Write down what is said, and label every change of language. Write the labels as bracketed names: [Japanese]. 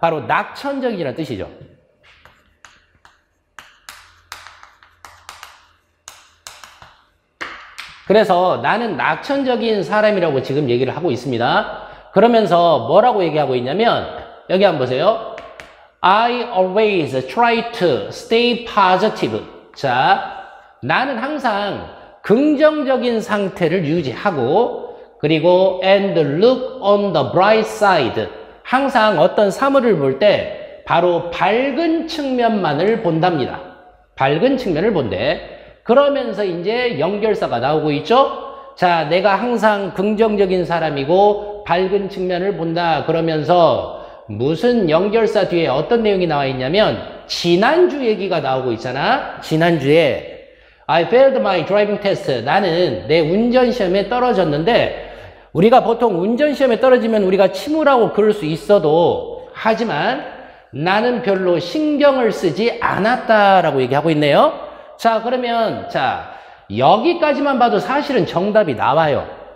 [Korean] 바로 낙천적이라는 뜻이죠. 그래서 나는 낙천적인 사람이라고 지금 얘기를 하고 있습니다. 그러면서 뭐라고 얘기하고 있냐면 여기 한번 보세요. [English] I always try to stay positive. [Korean] 자, 나는 항상 긍정적인 상태를 유지하고 그리고 [English] and look on the bright side. [Korean] 항상 어떤 사물을 볼 때 바로 밝은 측면만을 본답니다. 밝은 측면을 본대. 그러면서 이제 연결사가 나오고 있죠. 자, 내가 항상 긍정적인 사람이고 밝은 측면을 본다. 그러면서 무슨 연결사 뒤에 어떤 내용이 나와 있냐면 지난주 얘기가 나오고 있잖아. 지난주에 [English] I failed my driving test. [Korean] 나는 내 운전시험에 떨어졌는데 우리가 보통 운전시험에 떨어지면 우리가 침울하고 그럴 수 있어도 하지만 나는 별로 신경을 쓰지 않았다라고 얘기하고 있네요. 자, 그러면 자 여기까지만 봐도 사실은 정답이 나와요.